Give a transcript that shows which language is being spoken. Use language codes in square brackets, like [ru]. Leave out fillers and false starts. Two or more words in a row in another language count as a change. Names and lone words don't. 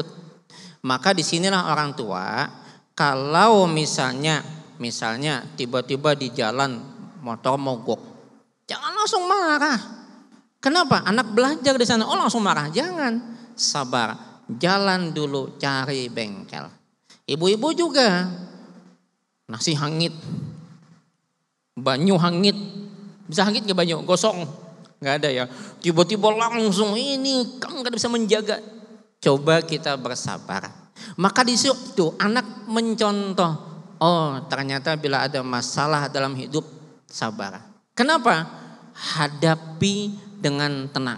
[id] Maka disinilah orang tua, kalau misalnya tiba-tiba di jalan motor mogok, jangan langsung marah. Kenapa? Anak belajar di sana, oh langsung marah. Jangan, sabar. Jalan dulu cari bengkel. Ibu-ibu juga. [bjn] Nasi hangit. Banyu hangit. Bisa hangit gak banyu? [id] Gosong. Gak ada ya. Tiba-tiba langsung ini kamu gak bisa menjaga. Coba kita bersabar. Maka di situ anak mencontoh. Oh ternyata bila ada masalah dalam hidup sabar. Kenapa? Hadapi dengan tenang.